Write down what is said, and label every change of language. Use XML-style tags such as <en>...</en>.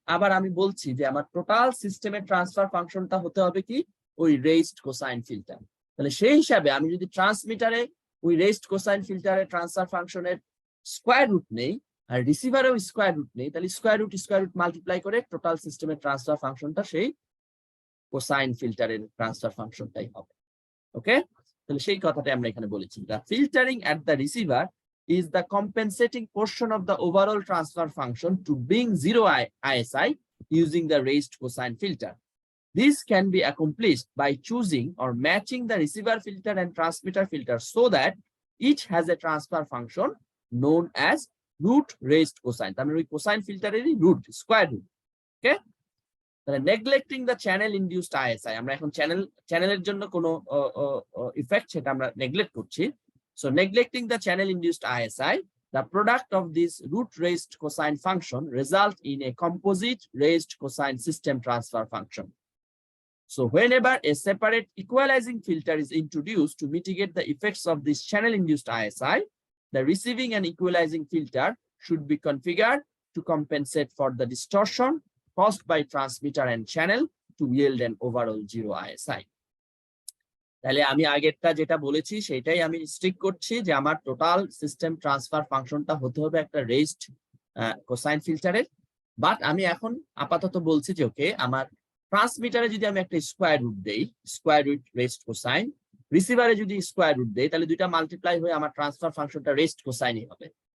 <bn>আবার আমি বলছি যে আমার টোটাল সিস্টেমের ট্রান্সফার ফাংশনটা হতে হবে কি, ওই রেজড কোসাইন ফিল্টার। তাহলে সেই হিসাবে আমি যদি ট্রান্সমিটারে ওই রেজড কোসাইন ফিল্টারের ট্রান্সফার ফাংশনের স্কোয়ার রুট নেই, আর রিসিভারেও স্কোয়ার রুট নেই, তাহলে স্কোয়ার রুট মাল্টিপ্লাই করে টোটাল সিস্টেমের ট্রান্সফার ফাংশনটা সেই কোসাইন ফিল্টারের ট্রান্সফার ফাংশনটাই হবে। ওকে, তাহলে সেই কথাটা আমরা এখানে বলেছি,</bn> <en>The filtering at the receiver is the compensating portion of the overall transfer function to bring zero ISI using the raised cosine filter. This can be accomplished by choosing or matching the receiver filter and transmitter filter so that each has a transfer function known as root raised cosine. I mean, cosine filter is root, square root. Okay? Neglecting the channel induced ISI,</en> <bn>আমরা এখন চ্যানেলের জন্য কোনো effect সেটা আমরা neglect করছি।</bn> <en>So neglecting the channel induced ISI, the product of this root raised cosine function result in a composite raised cosine system transfer function. So whenever a separate equalizing filter is introduced to mitigate the effects of this channel induced ISI, the receiving and equalizing filter should be configured to compensate for the distortion caused by transmitter and channel to yield an overall zero ISI.</en> <bn>তাহলে আমি আগেরটা যেটা বলেছি সেটাই আমি Streak করছি, যে আমার টোটাল সিস্টেম ট্রান্সফার ফাংশনটা হতে হবে একটা রেজড কোসাইন ফিল্টারের। বাট আমি এখন আপাতত বলছি যে ওকে, আমার ট্রান্সমিটারে যদি আমি একটা স্কোয়ার রুট দেই, স্কোয়ার রুট রেজড কোসাইন, রিসিভারে যদি স্কোয়ার রুট দেই, তাহলে দুইটা মাল্টিপ্লাই হয়ে আমার ট্রান্সফার ফাংশনটা রেজড কোসাইনই হবে।</bn>